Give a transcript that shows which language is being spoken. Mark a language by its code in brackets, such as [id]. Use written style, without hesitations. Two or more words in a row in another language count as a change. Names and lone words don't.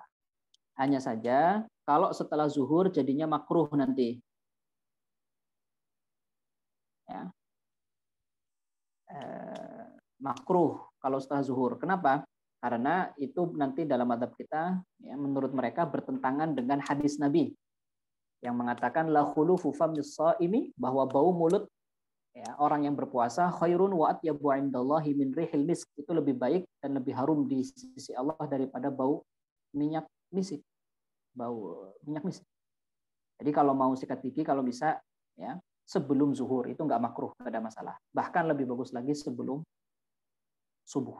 [id] Hanya saja kalau setelah zuhur jadinya makruh nanti. Ya. Makruh kalau setelah zuhur. Kenapa? Karena itu nanti dalam adab kita, ya, menurut mereka bertentangan dengan hadis Nabi yang mengatakan [ar] لخلوف فم الصائم, [id] bahwa bau mulut, ya, orang yang berpuasa [ar] خير وأطيب عند الله من ريح المسك, [id] itu lebih baik dan lebih harum di sisi Allah daripada bau minyak misik, bau minyak misik. Jadi kalau mau sikat gigi kalau bisa, ya, sebelum zuhur itu nggak makruh, nggak ada masalah. Bahkan lebih bagus lagi sebelum subuh.